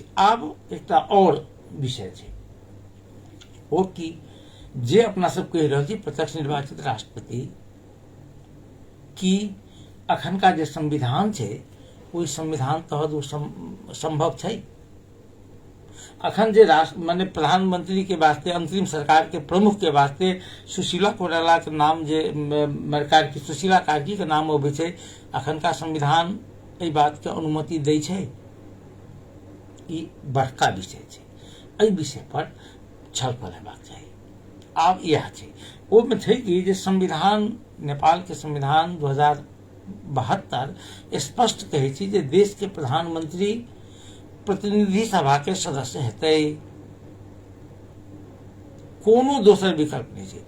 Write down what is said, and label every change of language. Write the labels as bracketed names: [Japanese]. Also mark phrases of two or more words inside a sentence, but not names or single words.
[Maithili] आब एकटा और विषय छै, ओ कि जे अपना सब कहि रहल छी प्रत्यक्ष निर्वाचित राष्ट्रपति की अखनका जे संविधान छै ओहि संविधान तहत ओ संभव छै। अखन जे राष्ट्र माने प्रधानमंत्री के वास्ते, अंतरिम सरकार के प्रमुख के वास्ते सुशीला कोइराला के नाम जे कार्की सुशीला कार्की के नाम अबै छै, अखनका संविधान एहि बात के अनुमति दै छै? ई बड़का विषय छै, एहि विषय पर छलफल हेबाक चाही। आब यह छै, ओहिमे छै कि जे संविधान, नेपाल के संविधान 2072 स्पष्ट कहै छै जे देश के प्रधानमंत्री प्रतिनिधि सभा के सदस्य हेतै, कोनो दोसर विकल्प नहीं छै।